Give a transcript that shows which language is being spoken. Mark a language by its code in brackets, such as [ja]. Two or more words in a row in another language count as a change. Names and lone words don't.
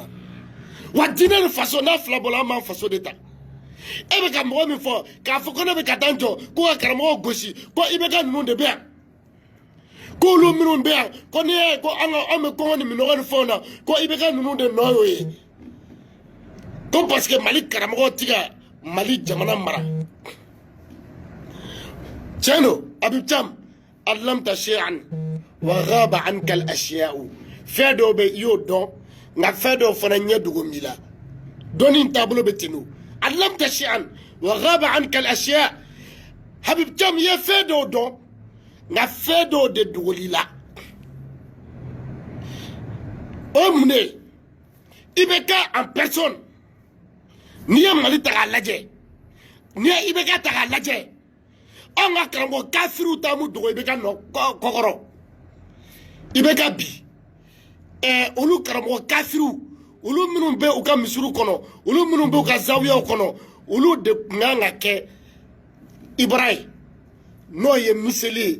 [bm] Wa diinɛ ni faso n'a fila bɔla an b'an faso de ta e bɛ ka mɔgɔ min fɔ k'a fɔ ko ne bɛ ka taa n jɔ ko ka karamɔgɔ gosi ko i bɛ ka ninnu de bɛ yan ko olu minnu bɛ yan ko n'i y'a ye ko an bɛ kɔngɔ ni minɔgɔ ni fɛnw na ko i bɛ ka ninnu de nɔ y'o ye ko [fr] parce que [bm] Mali karamɔgɔ tɛ ka Mali jamana mara tiɲɛ don Habib Thiam [ar] علمت شيئا وغابت عنك الأشياء [bm] fɛn dɔw bɛ i y'o dɔn nka fɛn dɔw fana ɲɛ dogo b'i la dɔnni taabolo bɛ ten don [ar] علمت شيئا وغابت عنك الأشياء' [bm] Habib Thiam i ye fɛn dɔw dɔn nka fɛn dɔw de dogol'i la o mun de i bɛ kɛ [fr] en personne [bm] n'i ye Mali ta k'a lajɛ n'i ye IBK ta k'a lajɛ anw ka karamɔgɔ kafiriw t'an dogo IBK nɔ kɔkɔrɔ IBK bi olu karamɔgɔ kafiriw olu minnu bɛ u ka misiriw kɔnɔ olu minnu bɛ u ka zawiyaw kɔnɔ olu de tun kan ka kɛ Ibra ye n'o ye miseli ye